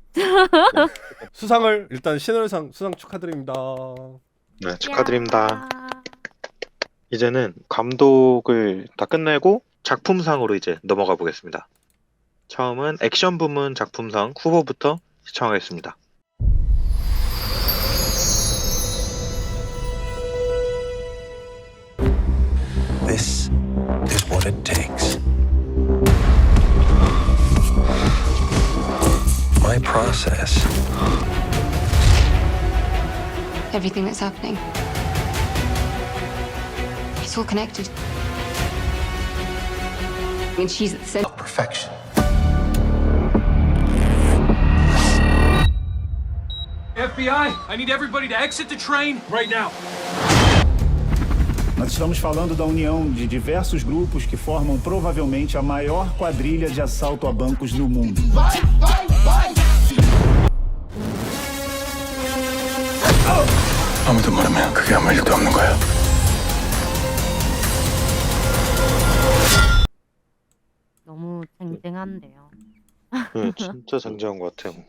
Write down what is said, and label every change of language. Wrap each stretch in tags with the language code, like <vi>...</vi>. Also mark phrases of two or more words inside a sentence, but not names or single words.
<ko>수상을 일단 신월상 수상 축하드립니다. 네, 축하드립니다. 이제는 감독을 다 끝내고 작품상으로 이제 넘어가 보겠습니다. 처음은 액션 부문 작품상 후보부터 시청하겠습니다.</ko> <en>This is what it takes. My process. Everything that's happening. It's all connected. And she's at the center. Perfection. FBI, I need everybody to exit the train right now.</en> <pt>Nós estamos falando da união de diversos grupos que formam provavelmente a maior quadrilha de assalto a bancos do mundo.</pt> <ko>아무도 모르면 그게 아무 일도 없는 거야. 너무 쟁쟁한데요. 네, 진짜 쟁쟁한 것 같아요.</ko>